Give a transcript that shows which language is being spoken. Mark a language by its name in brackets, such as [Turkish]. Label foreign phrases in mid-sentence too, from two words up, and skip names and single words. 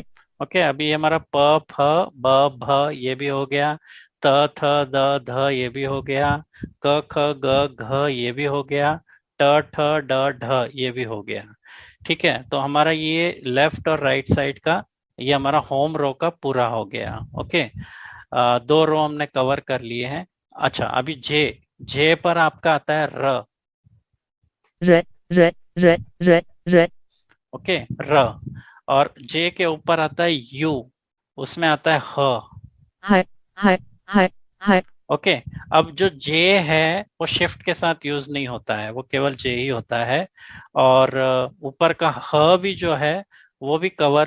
[Hindi] ओके, अभी हमारा प फ ब भ ये भी हो गया, त थ द ध ये भी हो गया, क ख ग घ ये भी हो गया, ट ठ ड ढ ये भी हो गया। ठीक है, तो हमारा ये लेफ्ट और [English] right side [Hindi] का ये हमारा [English] home row [Hindi] का पूरा हो गया। ओके, दो रो हमने कवर कर लिए हैं। अच्छा, अभी जे, जे पर आपका आता है र। re, re, re, re, re, ओके, र, और जे के ऊपर आता है यू, उसमें आता है ह। hai, hai, hai, hai, ओके, अब जो जे है वो शिफ्ट के साथ यूज नहीं होता है, वो केवल जे ही होता है। और ऊपर का ह भी जो है वो भी कवर,